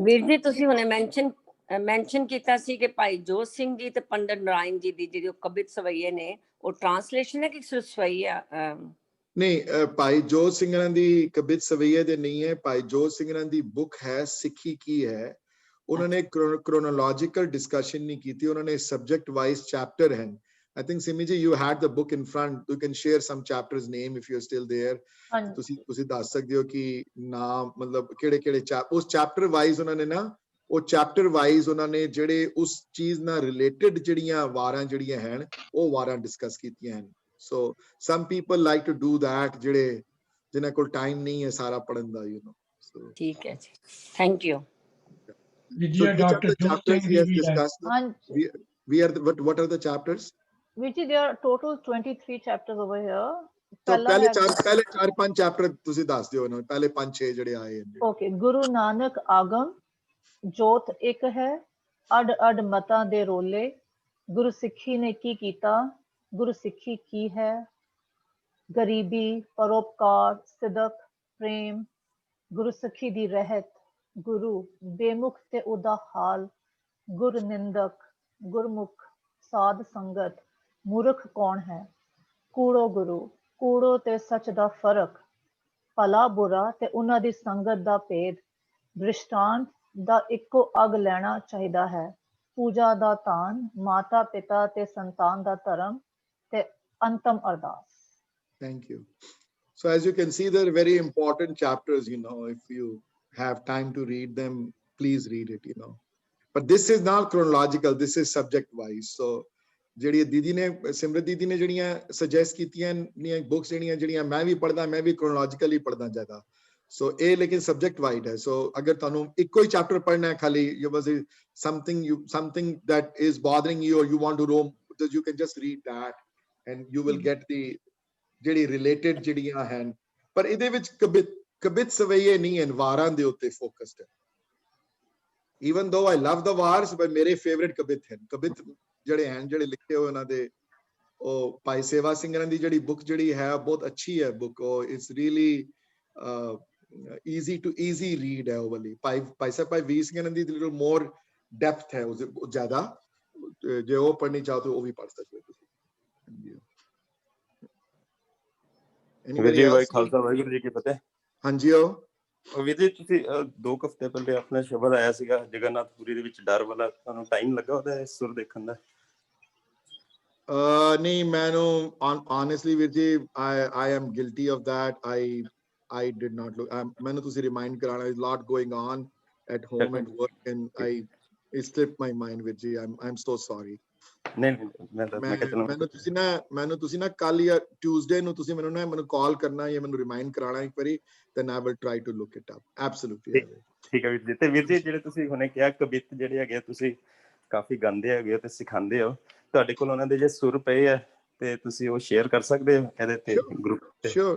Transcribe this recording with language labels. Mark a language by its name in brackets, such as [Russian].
[Punjabi] ਵੀਰ ਜੀ, ਤੁਸੀਂ ਹੁਣੇ ਮੈਂਸ਼ਨ ਕੀਤਾ ਸੀ ਕਿ ਭਾਈ ਜੋਤ ਸਿੰਘ ਜੀ ਤੇ ਪੰਡਿਤ ਨਰਾਇਣ ਜੀ ਦੀ ਜਿਹੜੀ ਕਬਿਤ ਸਵਈਏ ਨੇ, ਉਹ ਟ੍ਰਾਂਸਲੇਸ਼ਨ ਹੈ ਕਿ ਸਵਈਆ? ਨਹੀਂ ਭਾਈ ਜੋਤ ਸਿੰਘਾਂ ਦੀ ਕਬਿਤ ਸਵਈਏ ਦੇ ਨਹੀਂ ਹੈ। ਭਾਈ ਜੋਤ ਸਿੰਘਾਂ ਦੀ ਬੁੱਕ ਹੈ ਸਿੱਖੀ ਕੀ ਹੈ। ਉਹਨਾਂ ਨੇ chronological discussion ਨਹੀਂ ਕੀਤੀ, ਉਹਨਾਂ ਨੇ [English] subject wise chapter [Punjabi] ਹਨ। [English] I think Simi ji, you had the book in front. You can share some chapters name if you're still there. [Punjabi] ਤੁਸੀਂ ਦੱਸ ਸਕਦੇ ਹੋ ਕਿ ਨਾਮ ਮਤਲਬ ਕਿਹੜੇ ਉਸ chapter wise ਉਹਨਾਂ ਨੇ ਨਾ ਉਹ chapter wise ਉਹਨਾਂ ਨੇ ਜਿਹੜੇ ਉਸ ਚੀਜ਼ ਨਾਲ related ਜਿਹੜੀਆਂ ਵਾਰਾਂ ਜਿਹੜੀਆਂ ਹਨ ਉਹ ਵਾਰਾਂ discuss ਕੀਤੀਆਂ ਹਨ। [English] So some people like to do that [Punjabi] ਜਿਹੜੇ ਜਿਨ੍ਹਾਂ ਕੋਲ [English] time [Punjabi] ਨਹੀਂ ਹੈ ਸਾਰਾ ਪੜਨ ਦਾ, [English] you know. So [Punjabi] ਠੀਕ ਹੈ ਜੀ, thank you. [English] So each of the chapters he has discussed. We are what are the chapters? Which is there are total 23 chapters over here. [Punjabi] So ਪਹਿਲੇ 4-5 ਚੈਪਟਰ ਤੁਸੀਂ ਦੱਸ ਦਿਓ ਨਾ, ਪਹਿਲੇ 5-6 ਜਿਹੜੇ ਆਏ ਹਨ। Okay, ਗੁਰੂ ਨਾਨਕ ਆਗਮ, ਜੋਤ ਇੱਕ ਹੈ, ਅਡ ਅਡ ਮਤਾਂ ਦੇ ਰੋਲੇ, ਗੁਰੂ ਸਿੱਖੀ ਨੇ ਕੀ ਕੀਤਾ, ਗੁਰੂ ਸਿੱਖੀ ਕੀ ਹੈ, ਗਰੀਬੀ, ਪਰਉਪਕਾਰ, ਸਿਦਕ, ਪ੍ਰੇਮ, ਗੁਰੂ ਸਿੱਖੀ ਦੀ ਰਹਿਤ, ਗੁਰੂ ਬੇਮੁਖ ਤੇ ਉਹਦਾ ਹਾਲ, ਗੁਰ ਨਿੰਦਕ, ਗੁਰਮੁਖ, ਸਾਧ ਸੰਗਤ, ਮੂਰਖ ਕੌਣ ਹੈ, ਕੂੜੋ ਗੁਰੂ, ਕੂੜੋ ਤੇ ਸੱਚ ਦਾ ਫਰਕ, ਭਲਾ ਬੁਰਾ ਤੇ ਉਹਨਾਂ ਦੀ ਸੰਗਤ ਦਾ ਭੇਦ, ਦ੍ਰਿਸ਼ਟਾਂਤ ਦਾ ਇੱਕੋ ਅਗ ਲੈਣਾ ਚਾਹੀਦਾ ਹੈ, ਪੂਜਾ ਦਾ ਤਾਨ, ਮਾਤਾ ਪਿਤਾ ਤੇ ਸੰਤਾਨ ਦਾ ਧਰਮ ਤੇ ਅੰਤਮ ਅਰਦਾਸ। [English] Thank you. So as you can see, they're very important chapters, you know. If you have time to read them, please read it, you know. But this is not chronological, this is subject wise. [Punjabi] So ਜਿਹੜੀ ਦੀਦੀ ਨੇ ਸਿਮਰਤ ਦੀਦੀ ਨੇ ਜਿਹੜੀਆਂ suggest ਕੀਤੀਆਂ ਨੇ books ਜਿਹੜੀਆਂ ਮੈਂ ਵੀ ਪੜ੍ਹਦਾ, ਮੈਂ ਵੀ chronologically ਪੜ੍ਹਦਾ ਜ਼ਿਆਦਾ। So ਇਹ ਲੇਕਿਨ subject wide ਹੈ। [English] So [Punjabi] ਅਗਰ ਤੁਹਾਨੂੰ ਇੱਕੋ ਹੀ ਚੈਪਟਰ ਪੜ੍ਹਨਾ ਹੈ ਖਾਲੀ, [English] you was something that is bothering you or you want to roam, you can just read that and you will get the ਜਿਹੜੀ related ਜਿਹੜੀਆਂ ਹਨ। [Punjabi] ਪਰ ਇਹਦੇ ਵਿੱਚ ਕਬਿਤ ਸਵਈਏ ਨਹੀਂ ਹਨ, ਵਾਰਾਂ ਦੇ ਉੱਤੇ ਫੋਕਸਡ ਹੈ। [English] Even though I love the wars, but [Punjabi] ਮੇਰੇ favorite ਕਬਿਤ ਹਨ। ਕਬਿਤ ਜਿਹੜੇ ਹਨ ਜਿਹੜੇ ਲਿਖੇ ਹੋਏ ਉਹਨਾਂ ਦੇ, ਉਹ ਭਾਈ ਸੇਵਾ ਸਿੰਘਾਂ ਦੀ ਜਿਹੜੀ ਬੁੱਕ ਜਿਹੜੀ ਹੈ ਬਹੁਤ ਅੱਛੀ ਹੈ ਬੁੱਕ। ਉਹ [English] it's really easy read [Punjabi] ਹੈ ਉਹ ਵਾਲੀ। ਭਾਈ ਸਾਹਿਬ ਭਾਈ ਵੀਰ ਸਿੰਘਾਂ ਦੀ [English] little more depth [Punjabi] ਹੈ ਉਹ ਜ਼ਿਆਦਾ, ਜੇ ਉਹ ਪੜ੍ਹਨੀ ਚਾਹੋ ਤਾਂ ਉਹ ਵੀ ਪੜ੍ਹ ਸਕਦੇ ਹੋ ਤੁਸੀਂ। ਵੀਰ ਜੀ ਭਾਈ ਖਾਲਸਾ ਵਾਹਿਗੁਰੂ ਜੀ ਕੀ ਫਤਿਹ। ਹਾਂਜੀ ਵੀਰ ਜੀ ਤੁਸੀਂ 2 ਹਫ਼ਤੇ ਪਹਿਲੇ ਆਪਣਾ ਸ਼ਬਦ ਆਇਆ ਸੀਗਾ ਜਗਨਨਾਥਪੁਰੀ ਦੇ ਵਿੱਚ ਡਰ ਵਾਲਾ, ਤੁਹਾਨੂੰ ਟਾਈਮ ਲੱਗਾ ਉਹਦਾ ਸੁਰ ਦੇਖਣ ਦਾ? ਨਹੀਂ ਮੈਨੂੰ [English] honestly ਵੀਰ ਜੀ I am guilty of that. I did not look. [Punjabi] ਮੈਨੂੰ ਤੁਸੀਂ remind ਕਰਾਣਾ, [English] is lot going on at home and work and it slipped my mind ਵੀਰ ਜੀ। I'm so sorry. [Punjabi] ਮੈਨੂੰ ਤੁਸੀਂ ਨਾ ਕੱਲ ਜਾਂ ਟਿਊਜ਼ਡੇ ਨੂੰ ਤੁਸੀਂ ਮੈਨੂੰ ਕਾਲ ਕਰਨਾ ਜਾਂ ਮੈਨੂੰ ਰਿਮਾਈਂਡ ਕਰਾਣਾ ਇੱਕ ਵਾਰੀ, [English] then I will try to look it up. Absolutely. [Punjabi] ਠੀਕ ਹੈ ਵੀਰ ਜੀ। ਤੇ ਵੀਰ ਜੀ ਜਿਹੜੇ ਤੁਸੀਂ ਹੁਣੇ ਕਿਹਾ ਕਵਿਤ ਜਿਹੜੇ ਹੈਗੇ ਤੁਸੀਂ ਕਾਫੀ ਗਾਉਂਦੇ ਹੈਗੇ ਹੋ ਤੇ ਸਿਖਾਉਂਦੇ ਹੋ, ਤੁਹਾਡੇ ਕੋਲ ਉਹਨਾਂ ਦੇ ਜੇ ਸੁਰ ਪਏ ਆ ਤੇ ਤੁਸੀਂ ਉਹ ਸ਼ੇਅਰ ਕਰ ਸਕਦੇ ਹੋ ਇਹਦੇ ਤੇ ਗਰੁੱਪ ਤੇ?